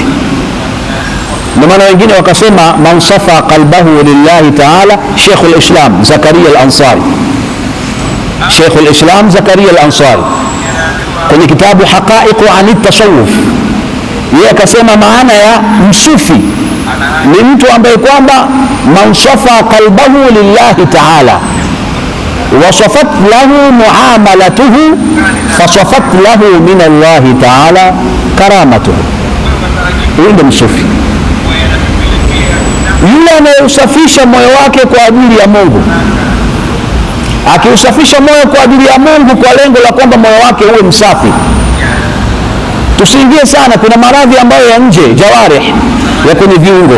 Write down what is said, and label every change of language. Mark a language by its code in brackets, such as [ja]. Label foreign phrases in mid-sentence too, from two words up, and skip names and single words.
[sw] Ndio maana wengine wakasema [ar] من صفا قلبه لله تعالى, [sw] Sheikhul Islam Zakaria al-Ansari kwenye kitabu Haqa'iq an at-Tasawuf, yeye akasema maana ya msufi ni mtu ambaye kwamba [ar] من صفا قلبه لله تعالى وصفت له معاملته فصفت له من الله تعالى كرامته. [sw] Huyu ndio msufi, yule anayeusafisha moyo wake kwa ajili ya Mungu. Akiusafisha moyo kwa ajili ya Mungu kwa lengo la kwamba moyo wake uwe msafi. Tusiingie sana, kuna maradhi ambayo ya nje, jawarih, ya kwenye viungo.